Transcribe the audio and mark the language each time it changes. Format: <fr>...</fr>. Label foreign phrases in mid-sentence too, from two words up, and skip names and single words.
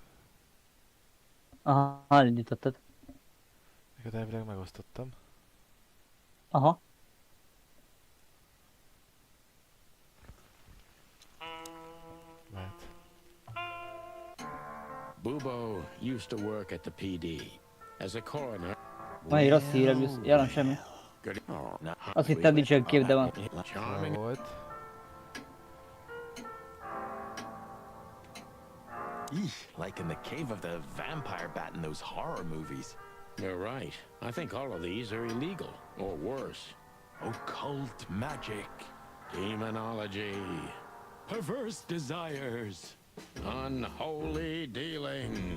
<hu>Aha, elindítottad. Neked elvileg megosztottam. Aha. Mehet.</hu> <en>Bubo used to work at the PD as a coroner.</en> <hu>Van rossz hírem, jelen semmi. Azt hittem nincsen kép, de van. Jó Charming. volt. Eesh,</hu> <en>like in the cave of the vampire bat in those horror movies. You're right. I think all of these are illegal, or worse. Occult magic, Demonology, perverse desires. unholy dealings.</en>